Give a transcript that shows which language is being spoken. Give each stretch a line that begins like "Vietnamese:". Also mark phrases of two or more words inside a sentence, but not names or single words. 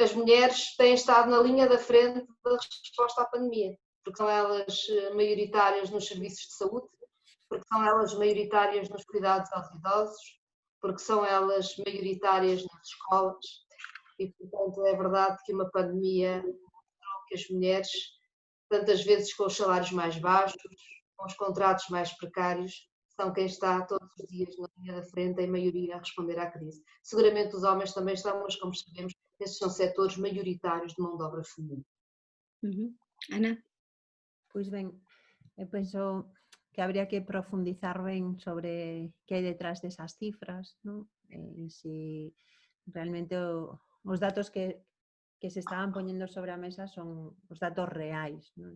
Portuguese: as mulheres têm estado na linha da frente da resposta à pandemia, porque são elas maioritárias nos serviços de saúde, porque são elas maioritárias nos cuidados aos idosos, porque são elas maioritárias nas escolas e, portanto, é verdade que uma pandemia mostrou que as mulheres, tantas vezes com os salários mais baixos, com os contratos mais precários, são quem está todos os dias na linha da frente, em maioria, a responder à crise. Seguramente os homens também estão, mas, como sabemos, esses são setores maioritários de mão de obra feminina.
Galician: Ana? Pois ben, eu penso que habría que profundizar ben sobre que hai detrás desas cifras, non? E se realmente os datos que se estaban poñendo sobre a mesa son os datos reais, non?